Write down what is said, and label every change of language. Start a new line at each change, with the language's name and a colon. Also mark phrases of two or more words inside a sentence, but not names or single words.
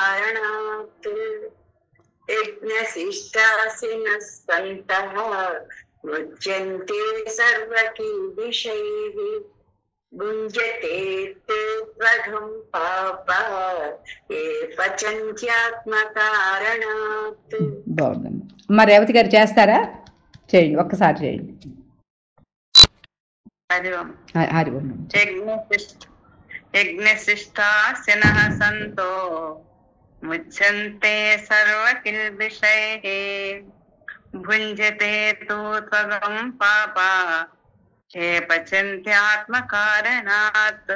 Sanskrit: యజ్ఞశిష్టాసినః సంతః मुच्यन्ते सर्वकिल्बिषैः भुञ्जते ते त्वघं पापा ये पचन्त्यात्मकारणात्.
Telugu: బాగుందమ్మా. మరి రేవతి గారు చేస్తారా? చేయండి, ఒక్కసారి చేయండి.
Sanskrit: హరి ఓం. హరి ఓం. యజ్ఞశిష్టాసినః సంతో ముచ్యంతే సర్వకిల్బిషైః భుంజతే తు త్వగం పాపా ఏ పచంత్యాత్మకారణాత్.